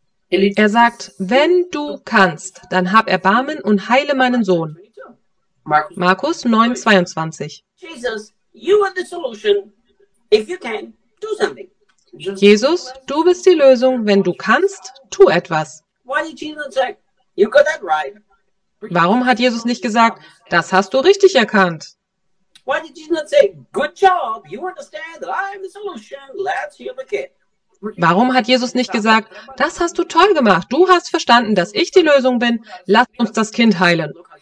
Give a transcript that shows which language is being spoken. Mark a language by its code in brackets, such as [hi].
[de] Er sagt, wenn du kannst, dann hab Erbarmen und heile meinen Sohn. Markus 9,22. [en] Jesus, you are the solution. If you can, do something. [de] Jesus, du bist die Lösung. Wenn du kannst, tu etwas. [en] Why did Jesus say, you got that right? [de] Warum hat Jesus nicht gesagt, das hast du richtig erkannt? [en] Why did Jesus say, good job, you understand that I am the solution. Let's heal the kid. [de] Warum hat Jesus nicht gesagt, das hast du toll gemacht. Du hast verstanden, dass ich die Lösung bin. Lass uns das Kind heilen.